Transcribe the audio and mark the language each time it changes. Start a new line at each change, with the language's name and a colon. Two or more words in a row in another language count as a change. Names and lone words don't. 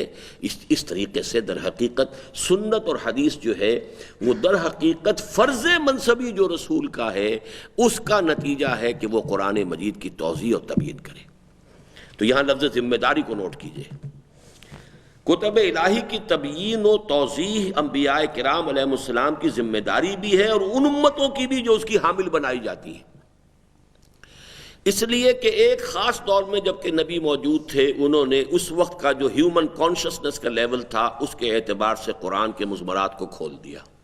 Urdu: اس طریقے سے در حقیقت سنت اور حدیث جو ہے وہ در حقیقت فرض منصبی جو رسول کا ہے اس کا نتیجہ ہے کہ وہ قرآن مجید کی توضیح اور تبیین کرے. تو یہاں لفظ ذمہ داری کو نوٹ کیجئے. کتب الہی کی تبیین و توضیح انبیاء کرام
Arabic: علیہ السلام
Urdu: کی ذمہ داری بھی ہے، اور ان امتوں کی بھی جو اس کی حامل بنائی جاتی ہیں. اس لیے کہ ایک خاص دور میں جب کہ نبی موجود تھے، انہوں نے اس وقت کا جو
English: human consciousness
Urdu: کا لیول تھا اس کے اعتبار سے قرآن کے مضمرات کو کھول دیا.